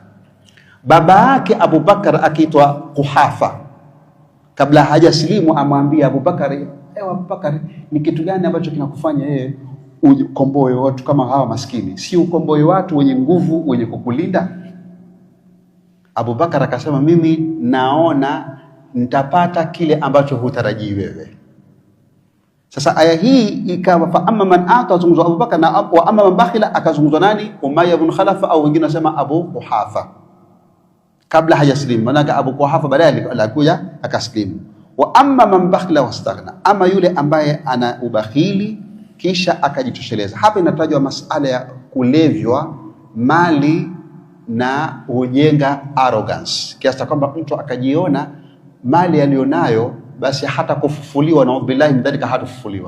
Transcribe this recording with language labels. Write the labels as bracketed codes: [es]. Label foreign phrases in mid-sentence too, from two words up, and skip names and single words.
[sw] Baba yake Abu Bakr akiitwa Quhafa, kabla hajasilimu amwambia Abu Bakr, ewe Abu Bakr, ni kitu gani ambacho kinakufanya yeye ukomboe watu kama hawa maskini, si ukomboe watu wenye nguvu wenye kukulinda? Abu Bakar akasema, mimi naona nitapata kile ambacho hutarajii wewe. Sasa aya hii ikawa [ar] فأما من أعطى, [sw] azunguzwa Abu Bakar, na [ar] وأما من بخل [sw] akazunguzwa nani? Umayya ibn Khalaf, au wengine wasema Abu Quhafa, kabla hajaslimu. Maana Abu Quhafa baadaye alikuja akaslimu. [ar] وأما من بخل واستغنى, [sw] ama yule ambaye ana ubakhili kisha akajitosheleza. Hapa inatajwa masala ya kulevywa mali na hujenga arrogance, kiasi kwamba mtu akajiona mali alionayo basi hata kufufuliwa na billahi mdhalika hatafufuliwa.